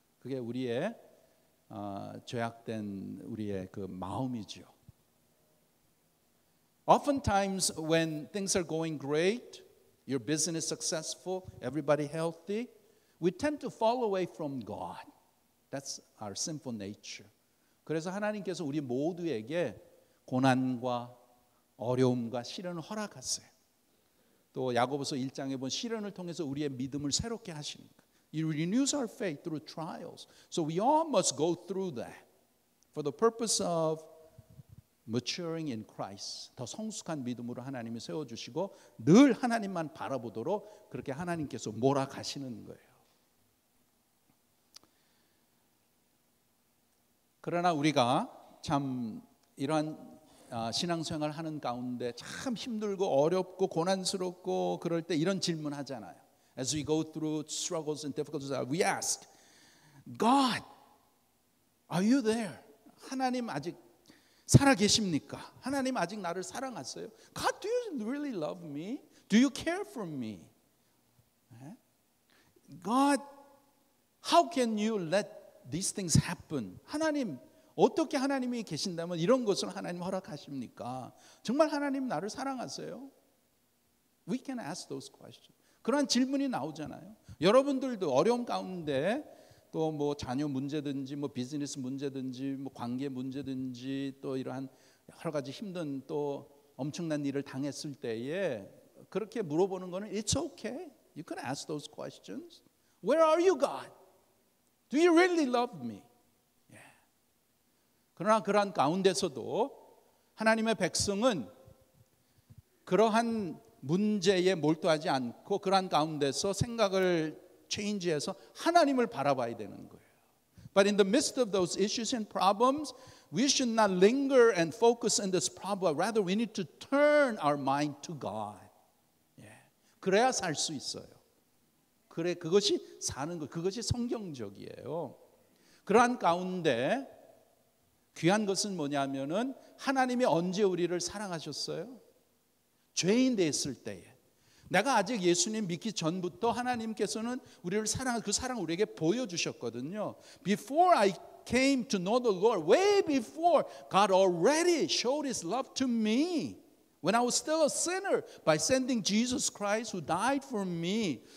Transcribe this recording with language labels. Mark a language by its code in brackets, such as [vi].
[ko] 그게 우리의 죄악된 우리의 그 마음이죠. [en] Oftentimes when things are going great, your business successful, everybody healthy, we tend to fall away from God. That's our sinful nature. [ko] 그래서 하나님께서 우리 모두에게 고난과 어려움과 시련을 허락하세요. 또 야고보서 1장에 본 시련을 통해서 우리의 믿음을 새롭게 하시니까. [en] He renews our faith through trials. So we all must go through that for the purpose of maturing in Christ. [ko] 더 성숙한 믿음으로 하나님이 세워주시고 늘 하나님만 바라보도록 그렇게 하나님께서 몰아가시는 거예요. 그러나 우리가 참 이러한 신앙생활 하는 가운데 참 힘들고 어렵고 고난스럽고 그럴 때 이런 질문 하잖아요. [en] As we go through struggles and difficulties, we ask, God, are you there? [ko] 하나님 아직 살아 계십니까? 하나님 아직 나를 사랑하세요? [en] God, do you really love me? Do you care for me? God, how can you let these things happen? [ko] 하나님, 어떻게 하나님이 계신다면 이런 것을 하나님 허락하십니까? 정말 하나님 나를 사랑하세요? [en] We can ask those questions. [ko] 그런 질문이 나오잖아요. 여러분들도 어려움 가운데 또 뭐 자녀 문제든지 뭐 비즈니스 문제든지 뭐 관계 문제든지 또 이러한 여러 가지 힘든 또 엄청난 일을 당했을 때에 그렇게 물어보는 거는 [en] It's okay. You can ask those questions. Where are you, God? Do you really love me? [ko] 그러나 그러한 가운데서도 하나님의 백성은 그러한 문제에 몰두하지 않고 그러한 가운데서 생각을 체인지해서 하나님을 바라봐야 되는 거예요. [en] But in the midst of those issues and problems, we should not linger and focus on this problem. Rather, we need to turn our mind to God. [ko] 그래야 살 수 있어요. 그래, 그것이 사는 것, 그것이 성경적이에요. 그러한 가운데 귀한 것은 뭐냐면은 하나님이 언제 우리를 사랑하셨어요? 죄인 됐을 때에. 내가 아직 예수님 믿기 전부터 하나님께서는 우리를 그 사랑을 우리에게 보여주셨거든요. [en] Before I came to know the Lord, way before, God already showed His love to me. When I was still a sinner, by sending Jesus Christ who died for me.